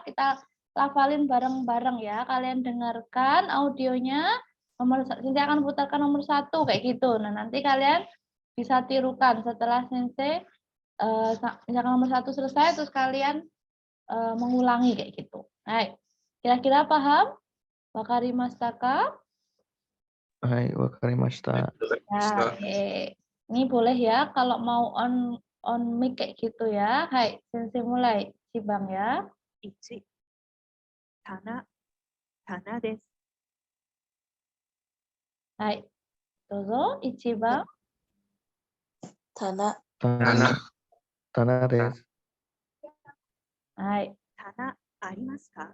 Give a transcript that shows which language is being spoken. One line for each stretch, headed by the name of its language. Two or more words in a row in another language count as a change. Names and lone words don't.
Indonesian: Kita lafalin bareng-bareng ya. Kalian dengarkan audionya. Sensei akan putarkan nomor 1 kayak gitu. Nah, nanti kalian bisa tirukan setelah Sensei misalkan nomor 1 selesai, terus kalian mengulangi kayak gitu. Hai, kira-kira paham?
Japanese: 分かりましたか? はい、分かりました.
Indonesian: Ya, oke. Ini boleh ya kalau mau on mic kayak gitu ya. Hai, Sensei mulai. Cibang ya.
Japanese: 1、棚です。はい、どうぞ、一番. Tanah, たなです. Hai, 棚ありますか？